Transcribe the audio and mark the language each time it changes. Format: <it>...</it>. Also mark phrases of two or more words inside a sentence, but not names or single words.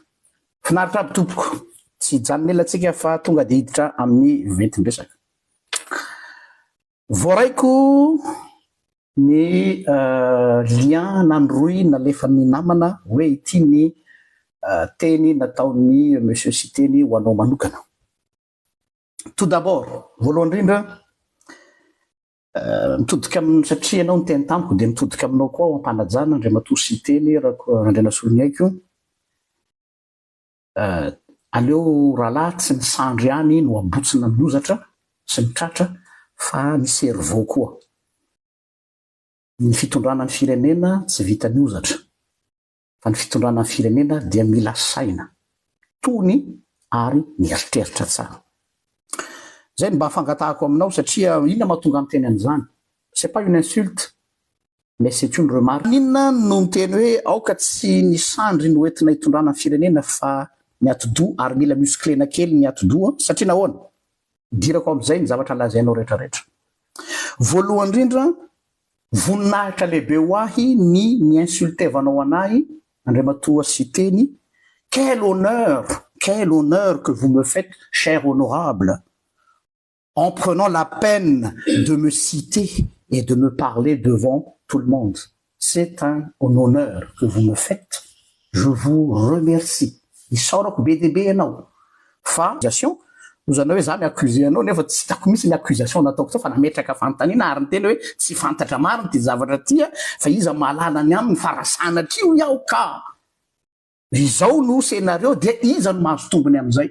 <mg>Finaritra aby tompoko, tsy janon'ela atsika fa tonga dia hiditra amin'ny ventim-besaka. Voaraiko ny lien nandroy nalefan'ny namana hoe ity ny teny nataon'ny monsieur Siteny ho anao manokana.</mg> <fr>Tout d'abord,</fr> <mg>voalohany indrindra, mitodika amin'ny satria ianao ny teny tamiko dia mitodika aminao koa ampanajana Andriamatoa Siteny Andrena Soloniaiko. Aleo rahalahy tsy ny sandry ihany no abotsina miozatra sy mitratra fa ny cerveau koa. Ny fitondrana ny firenena tsy vita miozatra fa ny fitondrana ny firenena dia mila saina, tony ary mieritreritra tsara. Zay mba afangatahako aminao satria inona mahatonga amin'ny teny an'izany?</mg> <fr>C'est pas une insulte, mais c'est une remarque.</fr> <mg>Inona no miteny hoe aoka tsy ny sandry no entina hitondrana ny firenena fa ny atidoha ary mila musclena kely ny atidoha satria nahoana? Dirako amin'izay ny zavatra lazainao rehetrarehetra. Voalohany indrindra, voninahitra lehibe ho ahy ny insultevanao anahy Andriamatoa Siteny.</mg> <fr>Quel honneur que vous me faites, cher honorable, en prenant la peine de me citer et de me parler devant tout le monde. C'est un honneur que vous me faites. Je vous remercie.</fr> <mg>Isaorako be dia be ianao. Fa ozana hoe za miaccuse anao nefa tsy hitako mihitsy ny accusation nataoko tao fa nametraka fanontaniana ary ny teny hoe tsy fantatra mariny ty zavatra ty fa iza mahalala ny aminy farasana trio iaho ka. Izao no scénario dia iza no mahazo tombony amin'izay.</mg>